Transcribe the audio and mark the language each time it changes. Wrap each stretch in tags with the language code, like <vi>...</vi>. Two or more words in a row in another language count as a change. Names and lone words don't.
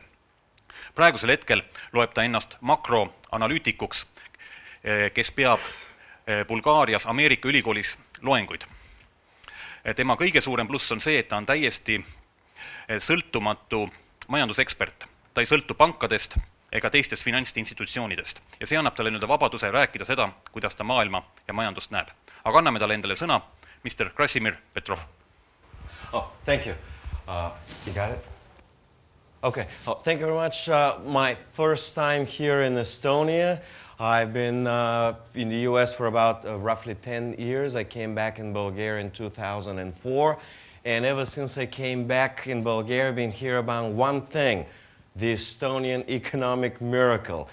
<et>Praegusel hetkel loeb ta ennast makroanalüütikuks, kes peab Bulgaarias Ameerika ülikoolis loenguid. Tema kõige suurem pluss on see, et ta on täiesti sõltumatu majandusekspert. Ta ei sõltu pankadest ega teistest finantsinstitutsioonidest. Ja see annab talle vabaduse rääkida seda, kuidas ta maailma ja majandust näeb. Aga anname talle endale sõna,</et> <en>Mr. Krasimir Petrov. Oh, thank you. You got it? Okay. Oh, thank you very much. My first time here in Estonia. I've been in the US for about roughly 10 years. I came back in Bulgaria in 2004. And ever since I came back in Bulgaria, I've been here about one thing, the Estonian economic miracle.</en>